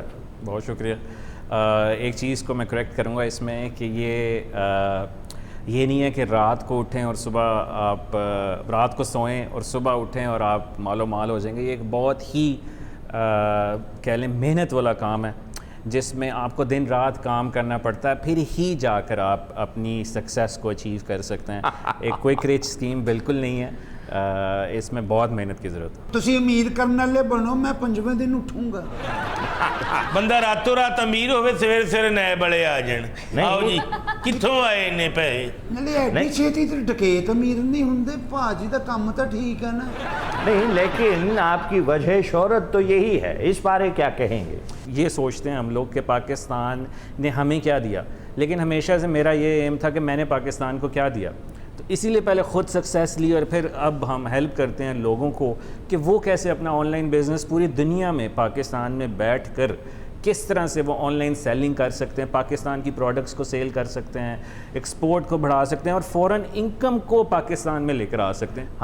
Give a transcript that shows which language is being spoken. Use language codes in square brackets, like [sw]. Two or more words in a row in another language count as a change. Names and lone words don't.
[ur] بہت شکریہ ایک چیز کو میں کریکٹ کروں گا اس میں کہ یہ نہیں ہے کہ رات کو اٹھیں اور صبح آپ رات کو سوئیں اور صبح اٹھیں اور آپ مال و مال ہو جائیں گے یہ ایک بہت ہی کہہ لیں محنت والا کام ہے جس میں آپ کو دن رات کام کرنا پڑتا ہے, پھر ہی جا کر آپ اپنی سکسیس کو اچیو کر سکتے ہیں. ایک [en] quick rich scheme [ur] بالکل نہیں ہے, اس میں بہت محنت کی ضرورت ہے. [pa] ਤੁਸੀਂ ਅਮੀਰ ਕਰਨ ਵਾਲੇ ਬਣੋ, ਮੈਂ 5ਵੇਂ ਦਿਨ ਉੱਠੂੰਗਾ. ਬੰਦਾ ਰਾਤੋਂ ਰਾਤ ਅਮੀਰ ਹੋਵੇ, ਸਵੇਰੇ ਸਵੇਰੇ ਨਏ ਬੜੇ ਆ ਜਾਣ. ਆਓ ਜੀ, ਕਿੱਥੋਂ ਆਏ ਇੰਨੇ ਪੈਸੇ? ਨਾਲੇ ਐਡੀ ਛੇਤੀ ਤੇ ਡਕੈਤ ਅਮੀਰ ਨਹੀਂ ਹੁੰਦੇ. ਭਾਜੀ ਦਾ ਕੰਮ ਤਾਂ ਠੀਕ ਹੈ ਨਾ. [ur] نہیں لیکن آپ کی وجہ شہرت تو یہی ہے, اس بارے کیا کہیں گے؟ یہ سوچتے ہیں ہم لوگ کہ پاکستان نے ہمیں کیا دیا, لیکن ہمیشہ سے میرا یہ ایم تھا کہ میں نے پاکستان کو کیا دیا. تو اسی لیے پہلے خود سکسیس لی, اور پھر اب ہم ہیلپ کرتے ہیں لوگوں کو کہ وہ کیسے اپنا [en] online business [ur] پوری دنیا میں پاکستان میں بیٹھ کر کس طرح سے وہ [en] online selling [ur] کر سکتے ہیں, پاکستان کی پروڈکٹس کو سیل کر سکتے ہیں, ایکسپورٹ کو بڑھا سکتے ہیں, اور فوراً انکم کو پاکستان میں لے کر آ سکتے ہیں.